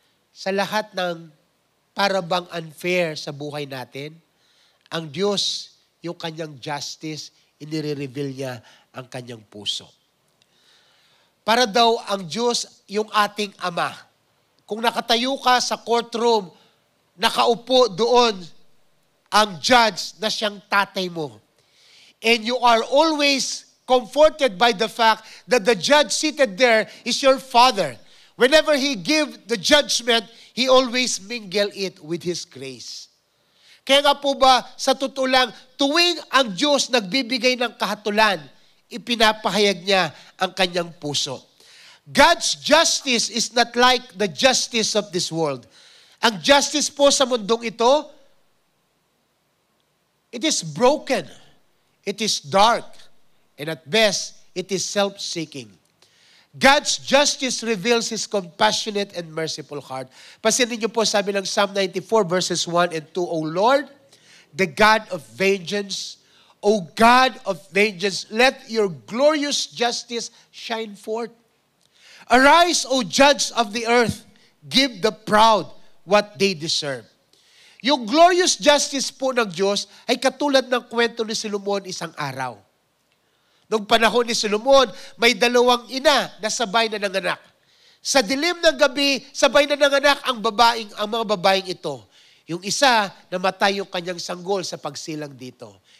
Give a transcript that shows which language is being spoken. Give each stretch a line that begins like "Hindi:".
Filipino: Sa lahat ng parabang unfair sa buhay natin, ang Diyos, yung kanyang justice, inire-reveal niya ang kanyang puso. Para daw ang Diyos, yung ating Ama. Kung nakatayo ka sa courtroom, nakaupo doon ang judge na siyang tatay mo.
English: And you are always comforted by the fact that the judge seated there is your Father. Whenever He give the judgment, He always mingle it with His grace.
Filipino: Kaya nga po ba, sa totoo lang, tuwing ang Diyos nagbibigay ng kahatulan, ipinapahayag niya ang kanyang puso.
English: God's justice is not like the justice of this world.
Filipino: Ang justice po sa mundong ito,
English: it is broken. It is dark, and at best, it is self-seeking. God's justice reveals His compassionate and merciful heart.
Filipino: Pansinin niyo po, sabi ng
English: Psalm 94 verses 1 and 2, O Lord, the God of vengeance, O God of vengeance, let your glorious justice shine forth. Arise, O judge of the earth, give the proud what they deserve.
Filipino: Yung glorious justice po ng Diyos ay katulad ng kwento ni Solomon isang araw. Noong panahon ni Solomon, may dalawang ina na sabay na nanganak. Sa dilim ng gabi, sabay na nanganak ang mga babaeng ito. Yung isa, namatay yung kanyang sanggol sa pagsilang dito.